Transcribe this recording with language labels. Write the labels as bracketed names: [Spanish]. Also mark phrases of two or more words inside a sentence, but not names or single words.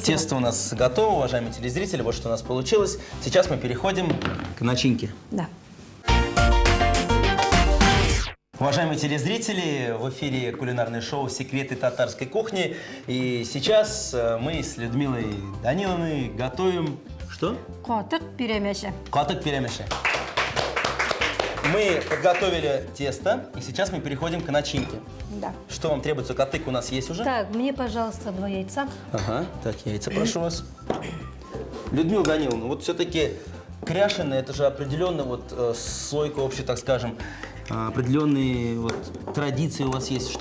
[Russian] тесто у нас готово, уважаемые телезрители. Вот что у нас получилось. Сейчас мы переходим к начинке. Да. Уважаемые телезрители, в эфире кулинарное шоу «Секреты татарской кухни». И сейчас мы с Людмилой Даниловной готовим... Что? Катык перемеши. Катык перемеши. Мы подготовили тесто, и сейчас мы переходим к начинке. Да. Что вам требуется? Катык у нас есть уже? Так, мне, пожалуйста, 2 яйца. Ага, так, яйца, прошу вас. Людмила Даниловна, вот все-таки кряшеные, это же определенно вот слойка общая, так скажем, определенные вот традиции у вас есть.